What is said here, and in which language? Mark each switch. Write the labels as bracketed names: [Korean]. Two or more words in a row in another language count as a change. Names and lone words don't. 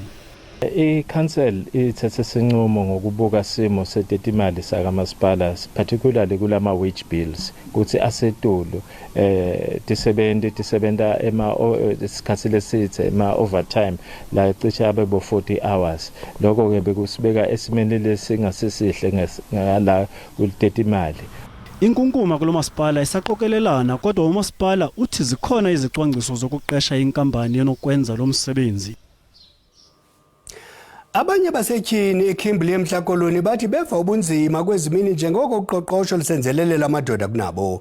[Swati] I-council ithethe isinqumo ngokubuka simo setetimali sakamasipala, particularly kulama [English] wage bills, [Swati] kuthi asetulu tisebenta isikhathi lesithe ema-overtime la cishe abe bo 40 hours. Lokho ke bekusibeka esimeni lesingasihle ngala kutetimali. [Xhosa] Inkunkuma kulo masipala isaqokelelana, kodwa umasipala uthi zikhona izicwangciso zokuqesha inkampani enokwenza lo msebenzi. Abanye basetyhini eKimberley eMhlakoloni bathi beva ubunzima kwezimini njengoko uqoqosho lisenzelelela amadoda kunabo.